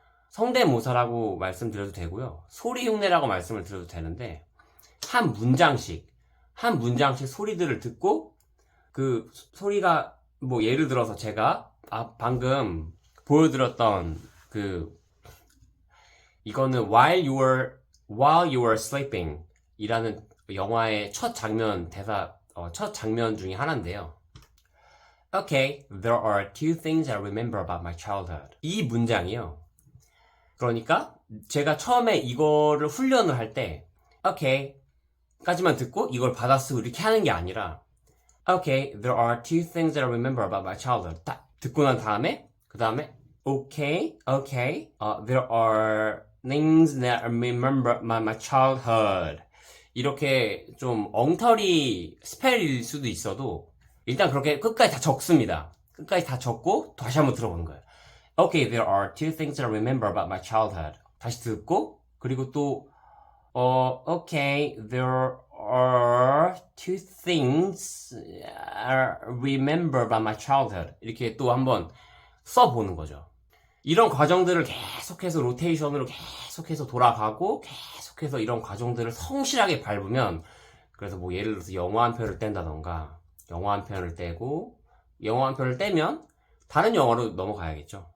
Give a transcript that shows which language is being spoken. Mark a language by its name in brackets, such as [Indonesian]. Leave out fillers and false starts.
[Korean] 성대모사라고 말씀드려도 되고요, 소리 흉내라고 말씀을 드려도 되는데, 한 문장씩 소리들을 듣고, 그 소리가 예를 들어서 제가 방금 보여드렸던 이거는 while you were sleeping 이라는 영화의 첫 장면 첫 장면 중에 하나인데요. [English] Okay, there are two things I remember about my childhood. [Korean] 이 문장이요. 그러니까 제가 처음에 이거를 훈련을 할 때 okay 까지만 듣고 이걸 받아쓰고 이렇게 하는 게 아니라 [English] Okay, there are two things that I remember about my childhood. [Korean] 딱 듣고 난 다음에 그 다음에 [English] okay, there are things that I remember about my childhood. [Korean] 이렇게 좀 엉터리 스펠일 수도 있어도 일단 그렇게 끝까지 다 적습니다. 끝까지 다 적고 다시 한번 들어보는 거예요. [English] Okay, there are two things that I remember about my childhood. [Korean] 다시 듣고 그리고 또 [English] okay, there are two things I remember about my childhood. [Korean] 이렇게 또 한번 써보는 거죠. 이런 과정들을 계속해서 로테이션으로 계속해서 돌아가고 계속해서 이런 과정들을 성실하게 밟으면 그래서 뭐 예를 들어서 영어 한 편을 뗀다던가 영어 한 편을 떼고 영어 한 편을 떼면 다른 영화로 넘어가야겠죠.